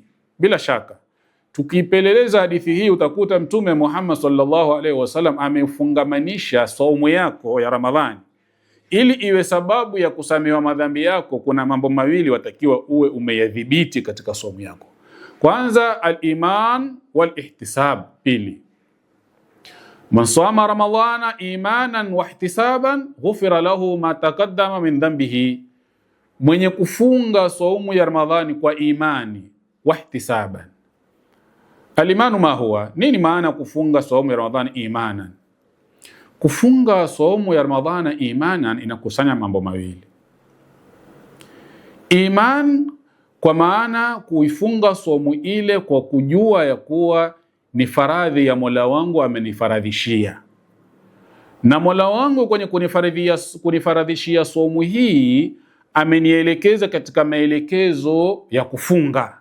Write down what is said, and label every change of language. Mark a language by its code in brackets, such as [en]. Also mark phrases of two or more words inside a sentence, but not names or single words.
[sw] Bila shaka tukipeleleza hadithi hii utakuta Mtume Muhammad [ar] صلى الله عليه وسلم [sw] amefungamanisha saumu yako ya Ramadhani ili iwe sababu ya kusamehewa madhambi yako. Kuna mambo mawili watakiwa uwe umeyadhibiti katika saumu yako. [ar] Kwanza, الإيمان والاحتساب. [sw] Pili, [ar] من صام رمضان إيمانا واحتسابا غفر له ما تقدم من ذنبه, [sw] mwenye kufunga saumu ya Ramadhani kwa imani [ar] واحتسابا. الإيمان ما هو, [sw] nini maana kufunga saumu ya Ramadhani imanan? Kufunga saumu ya Ramadhani imanan inakusanya mambo mawili. Iman kwa maana kuifunga saumu ile kwa kujua ya kuwa ni faradhi ya Mola wangu amenifaradhishia, na Mola wangu kwenye kunifaradhishia saumu hii amenielekeza katika maelekezo ya kufunga.